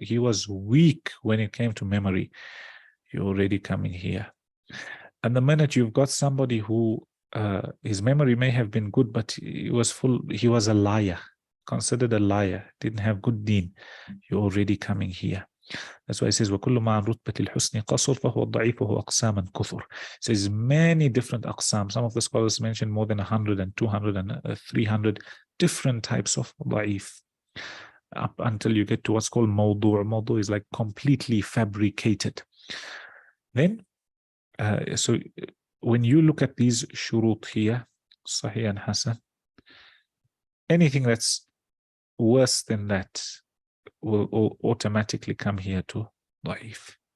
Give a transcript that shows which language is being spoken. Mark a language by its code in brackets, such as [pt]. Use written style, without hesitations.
[en] He was weak when it came to memory. You're already coming here. And the minute you've got somebody who his memory may have been good, but he was a liar, considered a liar, didn't have good deen, you're already coming here. That's why it says [ar] وَكُلُّ مَا رُتْبَةِ الْحُسْنِ قَصُرْ فَهُوَ الضَّعِيفُ وَهُوَ أَقْسَامًا كُثُرْ. [en] It says many different aqsam. Some of the scholars mention more than 100 and 200 and 300 different types of da'if, up until you get to what's called mawdu'. Mawdu' is like completely fabricated. Then, so when you look at these shurut here, Sahih and Hasan, anything that's worse than that will automatically come here to da'if.